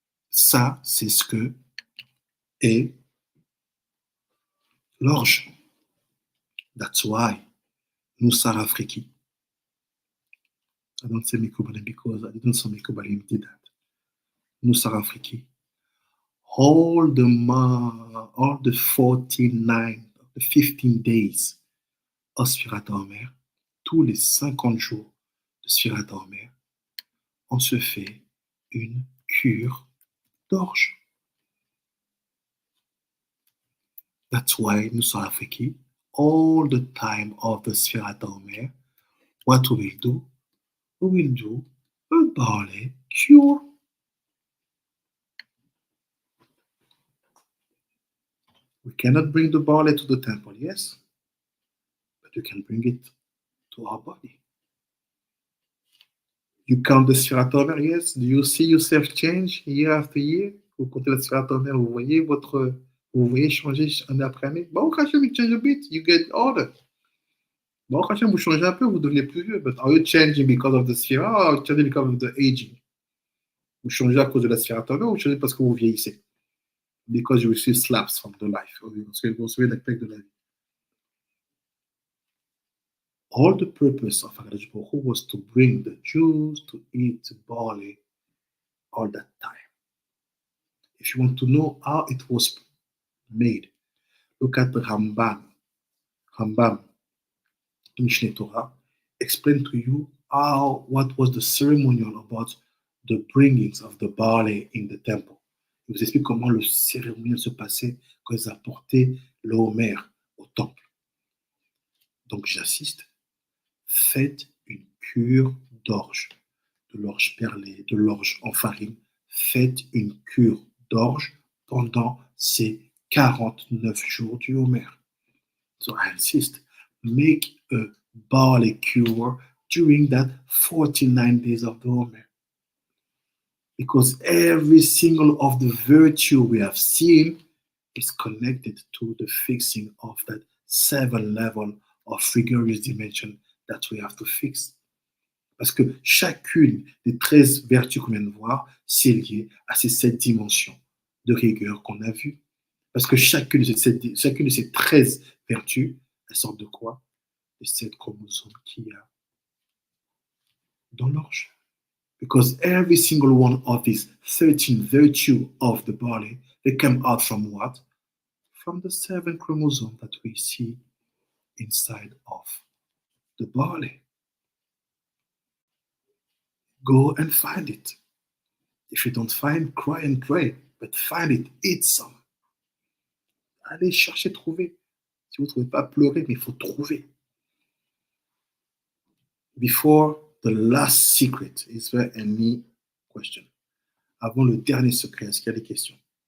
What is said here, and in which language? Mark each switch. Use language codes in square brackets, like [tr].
[fr] Ça, c'est ce que est l'orge. [en] That's why Nusakh Afriki. I don't say Mikobalim because I didn't say Mikobalim did that. Nusakh Afriki. All the 49, the 15 days of Sefirat HaOmer, [fr] tous les 50 jours de Sefirat HaOmer, on se fait une cure d'orge. [en] That's why Nusakh Afriki, all the time of the Sefirat HaOmer, what we will do? We will do a barley cure. We cannot bring the barley to the temple, yes, but you can bring it to our body. You count the Sefirat HaOmer, yes. Do you see yourself change year after year? [fr] Vous comptez la Sefirat HaOmer, vous voyez changer année après année. [en] Bon, Hashem, you change a bit, you get older. [fr] Bon, Hashem, vous changez un peu, vous devenez plus vieux. [en] But are you changing because of the Sefirat or are you changing because of the aging? [fr] Vous changez à cause de la Sefirat HaOmer ou vous changez parce que vous vieillissez? [en] Because you receive slaps from the life. [fr] Parce que vous recevez la plaque de la vie. [en] All the purpose of HaKadosh Baruch Hu was to bring the Jews to eat barley all that time. If you want to know how it was made, look at the Rambam, Mishneh Torah, explain to you what was the ceremonial about the bringings of the barley in the temple. [fr] Il vous explique comment le cérémonial se passait quand ils apportaient le Homer au temple. Donc j'insiste, faites une cure d'orge, de l'orge perlée, de l'orge en farine. Faites une cure d'orge pendant ces 49 jours du Homer. [en] So I insist, make a barley cure during that 49 days of the Homer. Because every single of the virtue we have seen is connected to the fixing of that 7 level of rigorous dimension that we have to fix. [fr] Parce que chacune des 13 vertus qu'on vient de voir, c'est lié à ces 7 dimensions de rigueur qu'on a vues. Parce que chacune de ces 13 vertus, elles sortent de quoi? Les 7 chromosomes qu'il y a dans l'orge. [en] Because every single one of these 13 virtues of the barley, they come out from what? From the 7 chromosomes that we see inside of the barley. Go and find it. If you don't find, cry and pray, but find it, eat some. [fr] Allez chercher, trouver. Si vous ne trouvez pas, pleurer, mais il faut trouver. [en] Before the last secret, is there any question? [fr] Avant le dernier secret, est-ce qu'il y a des questions?